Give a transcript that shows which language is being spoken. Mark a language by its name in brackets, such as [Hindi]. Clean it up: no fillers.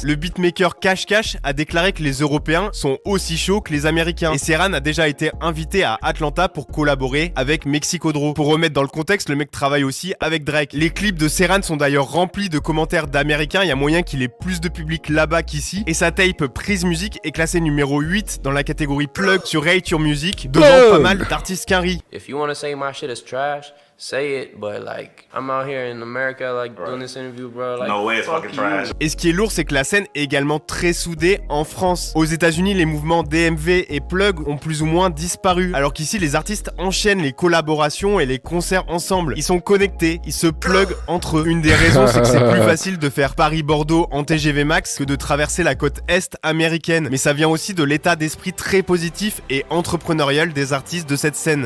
[French] Le beatmaker Cash Cash a déclaré que les Européens sont aussi chauds que les Américains. Et Serran a déjà été invité à Atlanta pour collaborer avec Mexico Draw. Pour remettre dans le contexte, le mec travaille aussi avec Drake. Les clips de Serran sont d'ailleurs remplis de commentaires d'Américains. Il y a moyen qu'il ait plus de public là-bas qu'ici. Et sa tape Prise Music est classée numéro 8 dans la catégorie plug sur Rate Your Music, devant pas mal d'artistes qu'un riz. [English] If you wanna say my shit is trash, say it, but like, I'm out here in America, like, doing this interview, bro. Like, No way, it's fucking trash. [French] Et ce qui est lourd, c'est que la scène est également très soudée en France. Aux États-Unis, les mouvements DMV et plug ont plus ou moins disparu, alors qu'ici, les artistes enchaînent les collaborations et les concerts ensemble. Ils sont connectés, ils se plug entre eux. Une des raisons, c'est que c'est plus facile de faire Paris-Bordeaux en TGV Max que de traverser la côte est américaine. Mais ça vient aussi de l'état d'esprit très positif et entrepreneurial des artistes de cette scène.